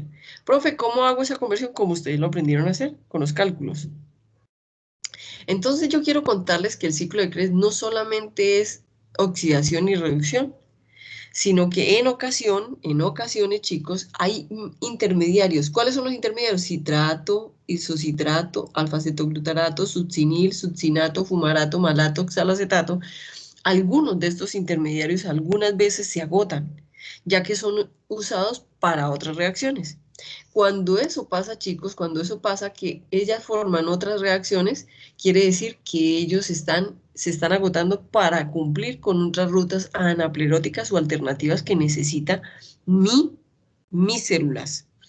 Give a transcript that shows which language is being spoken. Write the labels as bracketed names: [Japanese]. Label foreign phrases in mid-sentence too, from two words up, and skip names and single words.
[Spanish] Profe, ¿cómo hago esa conversión? Como ustedes lo aprendieron a hacer, con los cálculos. Entonces yo quiero contarles que el ciclo de Krebs no solamente es oxidación y reducción, sino que en ocasiones, chicos, hay intermediarios. ¿Cuáles son los intermediarios? Citrato, isocitrato, alfa-cetoglutarato, succinil, succinato, fumarato, malato, oxalacetato. Algunos de estos intermediarios algunas veces se agotan, ya que son usados para otras reacciones. Cuando eso pasa, chicos, cuando eso pasa que ellas forman otras reacciones, quiere decir que ellos se están agotando para cumplir con otras rutas anapleróticas o alternativas que necesita mis células.